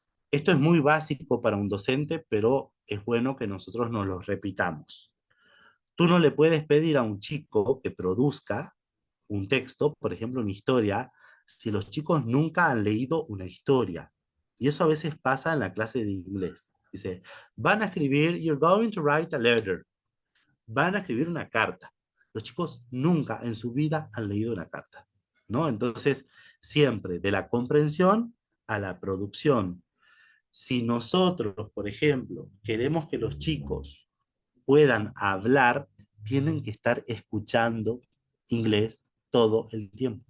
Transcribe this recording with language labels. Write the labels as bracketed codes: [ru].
[es] Esto es muy básico para un docente, pero es bueno que nosotros nos lo repitamos. Tú no le puedes pedir a un chico que produzca un texto, por ejemplo, una historia, si los chicos nunca han leído una historia. Y eso a veces pasa en la clase de inglés. Dice, van a escribir, [en] you're going to write a letter. [es] Van a escribir una carta. Los chicos nunca en su vida han leído una carta, ¿no? Entonces, siempre de la comprensión a la producción. Si nosotros, por ejemplo, queremos que los chicos puedan hablar, tienen que estar escuchando inglés todo el tiempo.